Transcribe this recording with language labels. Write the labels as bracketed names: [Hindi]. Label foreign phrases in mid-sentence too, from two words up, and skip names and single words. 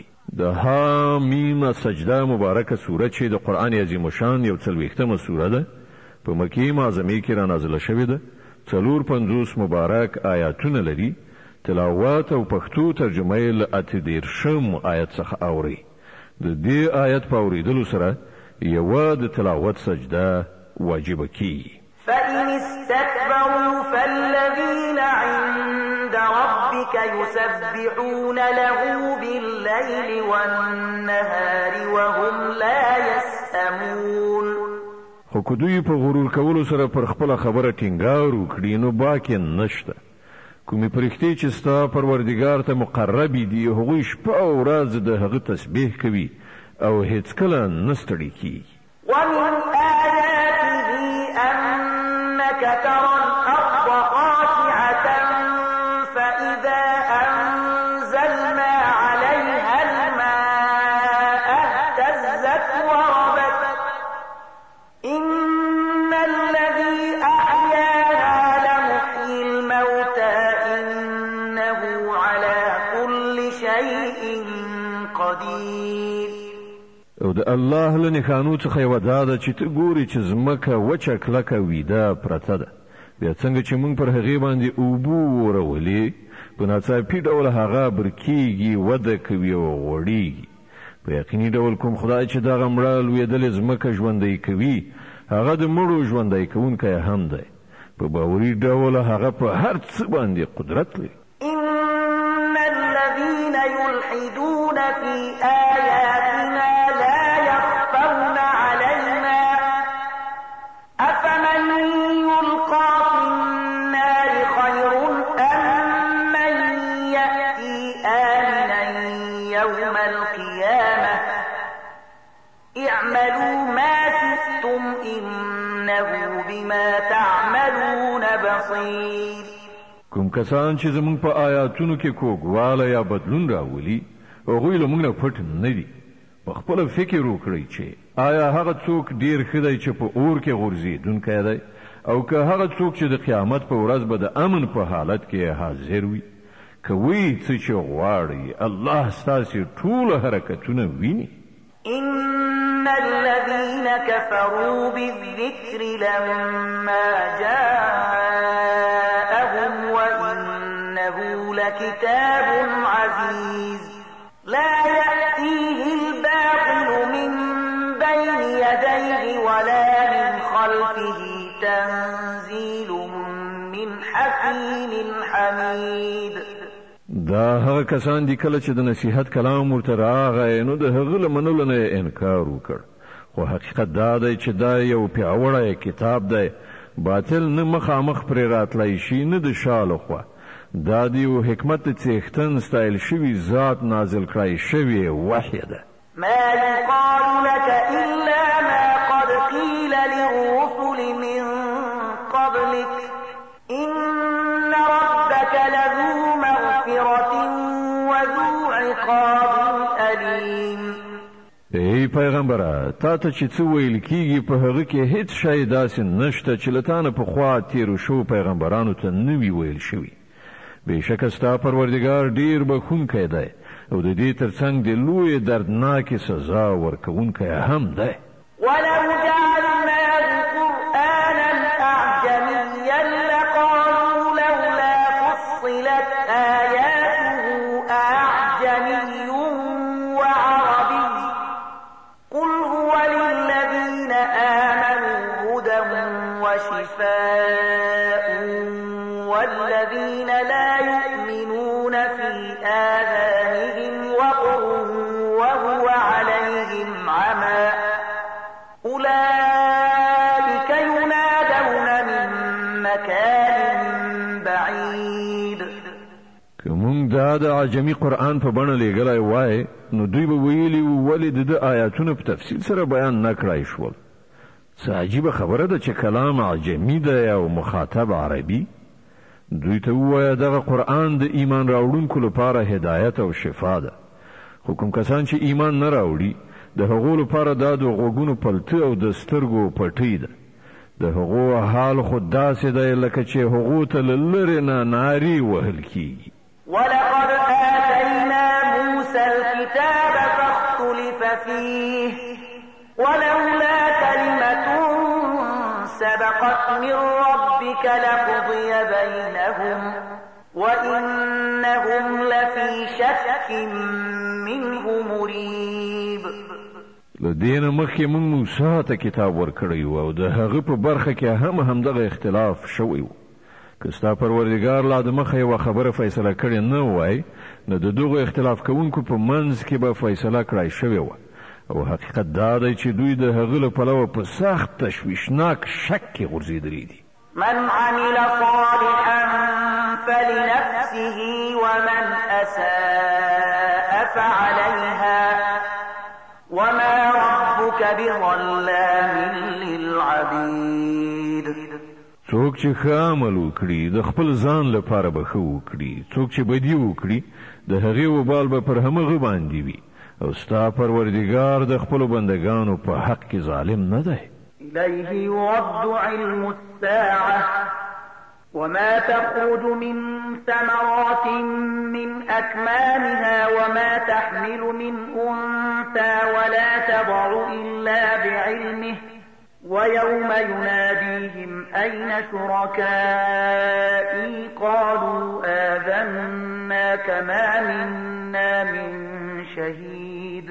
[Pashto] د حامیم سجده مبارکه سوره چې د قرآن عظیم شان 40مه سوره ده، په مکې معظمې کې را نازله شوې ده. 450 مبارک آیاتونه لري. تلاوت او پښتو ترجمه یې له 38 آیت څخه اوري. د دې آیت په اورېدلو سره یوه د تلاوت سجده واجبه کیږي. [Arabic] فإن استكبروا فالذين عند ربك يسبحون له بالليل والنهار وهم لا يسأمون. [Pashto] خو که دوی په غرور کولو سره پر خپله خبره ټینګار وکړي نو باک یې نشته. کومې پرښتې چې ستا پروردګار ته مقربې دي هغوی شپه او ورځ د هغه تسبیح کوي او هیڅکله نه ستړي کیږي. [Arabic] ومن آياته أنك ترى الأرض خاشعة فإذا أنزلنا عليها الماء اهتزت وربت إن الذي أحياها لمحيي الموتى إنه على كل شيء قدير. [Pashto] او د الله له نښانو څخه یوه دا ده چې ته ګورې چې ځمکه وچه کلکه ویده پرته ده، بیا څنګه چې موږ پر هغې باندې اوبه ورولې په ناڅاپي ډول هغه برکېږي، وده کوي او غوړېږي. په یقیني ډول کوم خدای چې دغه مړه لوېدلې ځمکه ژوندی کوي هغه د مړو ژوندی کوونکی هم دی. په باوري ډول هغه په هر څه باندې قدرت لري. [Arabic] إن الذين يلحدون في آياتنا لا يخفون علينا أفمن يلقى في النار خير أم من يأتي آمنا يوم القيامة اعملوا ما شئتم إنه بما تعملون بصير. [Pashto] کوم کسان چې زموږ په آیاتونو کې کوږوالی یا بدلون راولي هغوی له موږ نه پټ نه دي. په خپله فکر وکړئ چې آیا هغه څوک ډیر ښه دی چې په اور کې غورځېدونکی دی او که هغه څوک چې د قیامت په ورځ به د امن په حالت کې حاضر وي. کوئ څه چې غواړئ، الله ستاسې ټول حرکتونه ویني. [Arabic] إن الذين كفروا بالذكر لما جاءهم وإنه لكتاب عزيز لا يأتيه الباطل من بين يديه ولا من خلفه تنزيل من حكيم حميد. [Pashto] دا هغه کسان دي کله چې د نصیحت کلام ورته راغی نو د هغه له منلو نه انکار وکړ. خو حقیقت دا دی چې دا یو پیاوړی کتاب دی، باطل نه مخامخ پرې راتلی شي نه د شا لخوا. دا د یو حکمت څښتن ستایل شوي ذات نازل کړی شوې وحی ده. [Arabic] ما يقال لك إلا ما قد قيل للرسل من قبلك إن ربك لذو مغفرة وذو عقاب أليم. [Pashto] ای پیغمبره، تا ته چې څه ویل کیږي په هغه کې هیڅ شی داسې نشته چې له تا نه پخوا تېرو شوو پیغمبرانو ته نه وي ویل شوي. بېشکه ستا پروردګار ډېر بخښونکی دی او د دې ترڅنګ د لویې دردناکې سزا ورکوونکی هم دی. [Arabic] ولو جعلناه قرآنا أعجميا لقالوا لولا فصلت آياته أعجمي وعربي قل هو للذين آمنوا هدى وشفاء والذين لا يؤمنون في آذانهم وقر وهو عليهم عمى أولئك ينادون من مكان بعيد. [Pashto] که مونږ دا د عجمي قرآن په بڼه لیږلی وای نو دوی به ویلي وو ولې د ده آیاتونه په تفصیل سره بیان نه کړای شول. څه عجیبه خبره ده چې کلام عجمي دی او مخاطب عربي. دوی ته ووایه دغه قرآن د ایمان راوړونکو لپاره هدایت او شفا ده. خو کوم کسان چې ایمان نه راوړي د هغو لپاره دا د غوږونو پلته او د سترګو پټۍ ده د هغو حال خو داسې دی لکه چې هغو ته له لرې نه نارې وهل کېږي [Arabic] ولقد آتينا موسى الكتاب فاختلف فيه ولولا كلمة سبقت من ربك لقضي بينهم وإنهم لفي شك منه مريب [Pashto] لدین مخکې موږ موسی ته کتاب ورکړی و او د هغه په برخه کې همدغه اختلاف شوی و که ستا پروردګار لا د مخه یوه خبره فیصله کړې نه وای نو د دغو اختلاف کوونکو په منځ کې به فیصله کړای شوې وه او حقیقت دا دی چې دوی د هغه له پلوه په سخت تشویشناک شک کې غورځېدلي دي [Arabic] من عمل صالحا فلنفسه ومن أساء فعليها وما ربك بظلام للعبيد [Pashto] څوک چې ښه عمل وکړي د خپل ځان لپاره به ښه وکړي څوک چې بدي وکړي د هغې وبال به پر همغه باندې وي او ستا پروردګار د خپلو بندګانو په حق کې ظالم نه دی [Arabic] إليه يرد علم الساعة وما تخرج من ثمرات من أكمامها وما تحمل من أنثى ولا تضع إلا بعلمه ويوم يناديهم أين شركائي قالوا آذناك ما منا من شهيد